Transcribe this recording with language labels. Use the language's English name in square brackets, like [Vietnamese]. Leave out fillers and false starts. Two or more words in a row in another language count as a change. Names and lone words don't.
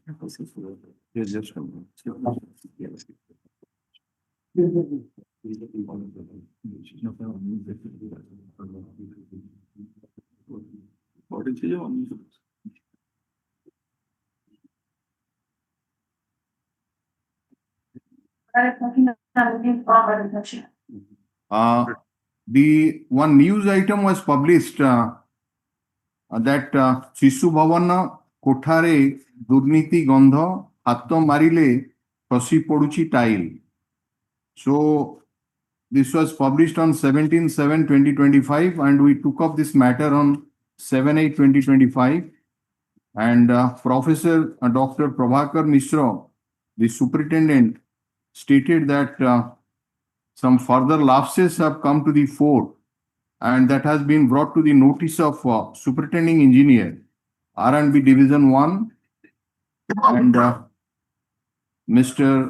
[English] Yes, just a minute. What is it? The one news item was published that [Odia] ଶିଶୁ ଭବନ କୋଠରେ ଦୁର୍ନୀତି ଗନ୍ଧ ହାତ ମାରିଲେ ଖସି ପଡୁଛି ଟାଇଲ. [English] So this was published on 17/7/2025 and we took up this matter on 7/8/2025 and Professor Dr. Prabhakar Mishra, the superintendent, stated that some further lapses have come to the fore and that has been brought to the notice of superintending engineer, R&B Division 1 and Mr.